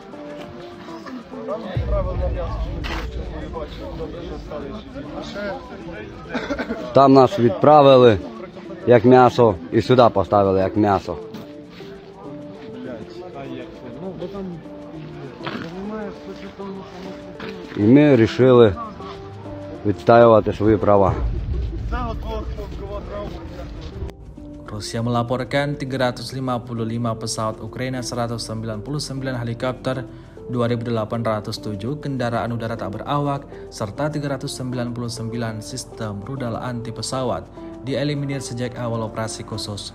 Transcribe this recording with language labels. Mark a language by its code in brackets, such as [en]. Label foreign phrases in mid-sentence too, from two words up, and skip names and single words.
[uk] Там нас відправили як м'ясо і сюди поставили як м'ясо. І ми вирішили відстоювати свої права. [id] Rusia melaporkan 355 pesawat Ukraina, 199 helikopter, 2.807 kendaraan udara tak berawak, serta 399 sistem rudal anti pesawat dieliminir sejak awal operasi khusus.